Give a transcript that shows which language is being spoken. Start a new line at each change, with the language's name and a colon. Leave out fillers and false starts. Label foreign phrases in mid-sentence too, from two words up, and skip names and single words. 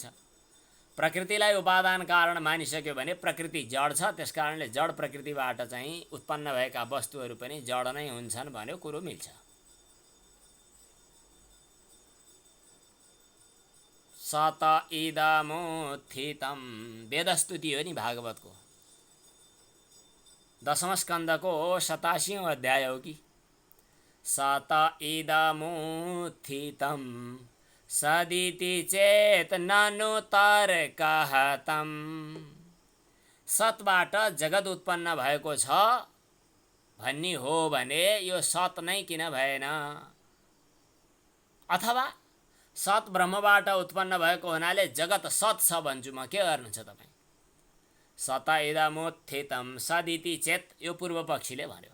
Nepali: प्रकृतिलाई उपादान कारण मानिसक्यो भने प्रकृति जड छ, त्यस कारणले जड प्रकृतिबाट चाहिँ उत्पन्न भएका वस्तुहरू पनि जड नै हुन्छन् भन्यो कुरो मिल्छ।
Sanskrit: सत इदमुत्थितम्
Nepali: वेदस्तुति हो नि भागवतको 10औं स्कन्धको 87औं अध्याय हो कि।
Sanskrit: सत इदमुत्थितम् सदिति चेत ननु तर्कहतम्।
Nepali: सतबाट जगत उत्पन्न भएको छ भन्ने हो भने यो सत नै किन भएन? अथवा सत ब्रह्मबाट उत्पन्न भएको हुनाले जगत सत छ भन्छु म, के गर्नुहुन्छ तपाईँ?
Sanskrit: सत इदमुत्थितम् सदिति चेत,
Nepali: यो पूर्व पक्षीले भन्यो।